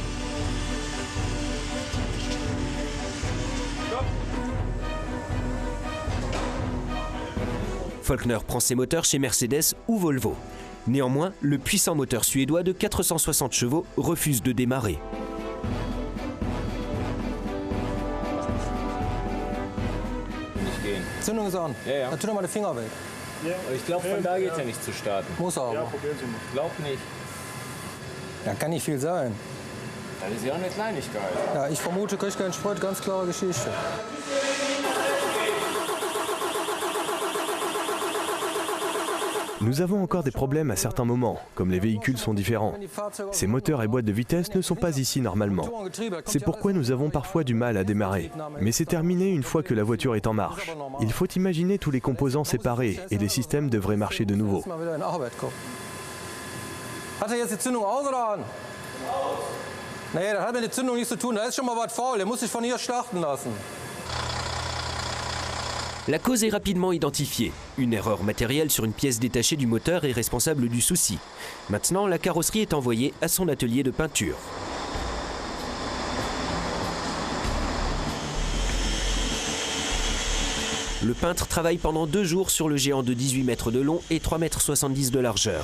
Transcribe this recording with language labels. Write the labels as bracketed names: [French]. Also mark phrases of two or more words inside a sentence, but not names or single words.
[French] Faulkner prend ses moteurs chez Mercedes ou Volvo. Néanmoins, le puissant moteur suédois de 460 chevaux refuse de démarrer. [German] Zündung ist an. Ja, ja. Dann tu doch mal den Finger weg. Ja. Ich glaube, von da geht es ja nicht zu starten. Muss er aber. Ja, probieren Sie mal. Glaub nicht. Ja, kann nicht viel sein. Das ist ja auch eine Kleinigkeit. Ja, ich vermute, krieg keinen Sprit, ganz klare Geschichte. [French] Nous avons encore des problèmes à certains moments, comme les véhicules sont différents. Ces moteurs et boîtes de vitesse ne sont pas ici normalement. C'est pourquoi nous avons parfois du mal à démarrer. Mais c'est terminé une fois que la voiture est en marche. Il faut imaginer tous les composants séparés et les systèmes devraient marcher de nouveau. [German] Hat er jetzt die Zündung aus oder an? Nee, das hat mit der Zündung nichts zu tun. Da ist schon mal was faul. Der muss sich von hier starten lassen. [French] La cause est rapidement identifiée. Une erreur matérielle sur une pièce détachée du moteur est responsable du souci. Maintenant, la carrosserie est envoyée à son atelier de peinture. Le peintre travaille pendant 2 jours sur le géant de 18 mètres de long et 3,70 m de largeur.